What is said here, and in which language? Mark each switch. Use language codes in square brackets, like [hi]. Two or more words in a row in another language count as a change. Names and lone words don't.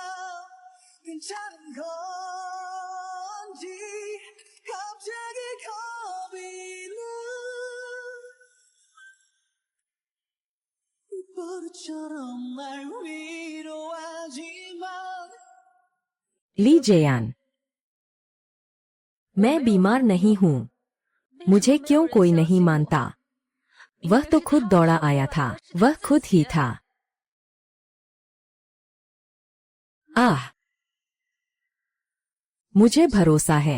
[ko] 괜찮은 건지 갑자기 겁이 나. 버릇처럼 날 위로하지만 [hi] ली जेयान, मैं बीमार नहीं हूँ। मुझे क्यों कोई नहीं मानता? वह तो खुद दौड़ा आया था। वह खुद ही था। मुझे भरोसा है।